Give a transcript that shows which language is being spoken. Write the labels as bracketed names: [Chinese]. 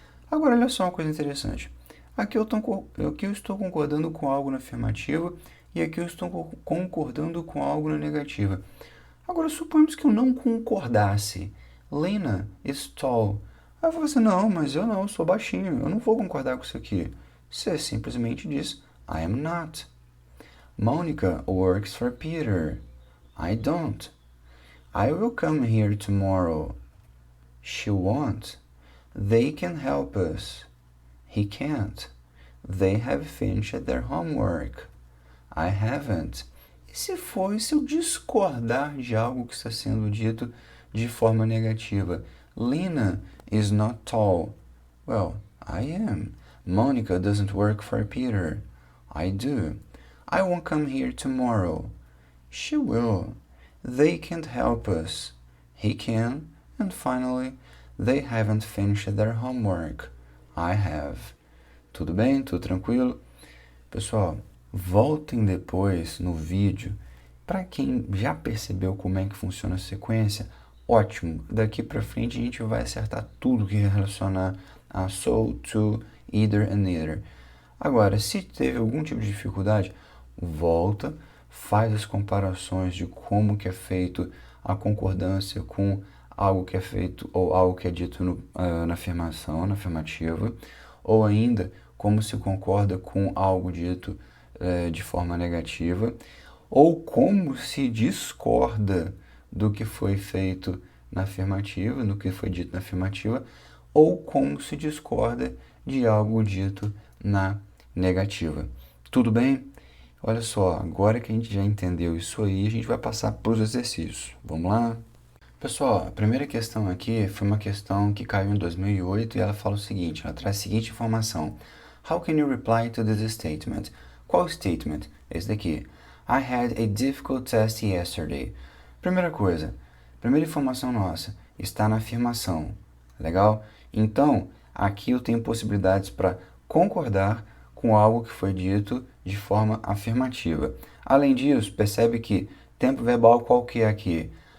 [Portuguese] Agora, olha só uma coisa interessante. Aqui eu estou concordando com algo na afirmativa e aqui eu estou concordando com algo na negativa. Agora, suponhamos que eu não concordasse. [English] Lena is tall. [Portuguese] Aí você, não, mas eu sou baixinho, eu não vou concordar com isso aqui. Você simplesmente diz, [English] I am not. Monica works for Peter. I don't. I will come here tomorrow. She won't. They can help us. He can't. They have finished their homework. I haven't. [Portuguese] E se eu discordar de algo que está sendo dito de forma negativa? [English] Lena is not tall. Well, I am. Monica doesn't work for Peter. I do. I won't come here tomorrow. She will. They can't help us. He can. And finally, they haven't finished their homework. I have. [Portuguese] Tudo bem? Tudo tranquilo? Pessoal, voltem depois no vídeo. Para quem já percebeu como é que funciona a sequência, ótimo. Daqui para frente a gente vai acertar tudo que relacionar a so, to, either and neither. Agora, se teve algum tipo de dificuldade, volta, faz as comparações de como que é feito a concordância com algo que é feito ou algo que é dito na afirmação, na afirmativa, ou ainda como se concorda com algo dito de forma negativa, ou como se discorda do que foi feito na afirmativa, do que foi dito na afirmativa, ou como se discorda de algo dito na negativa. Tudo bem? Olha só, agora que a gente já entendeu isso aí, a gente vai passar para os exercícios. Vamos lá? Pessoal, a primeira questão aqui foi uma questão que caiu em 2008 e ela fala o seguinte, ela traz a seguinte informação. [English] How can you reply to this statement? [Portuguese] Qual statement? Esse daqui. [English] I had a difficult test yesterday. [Portuguese] Primeira coisa, primeira informação nossa, está na afirmação. Legal? Então, Aqui eu tenho possibilidades para concordar com algo que foi dito de forma afirmativa. Além disso, percebe que tempo verbal qual que é aqui?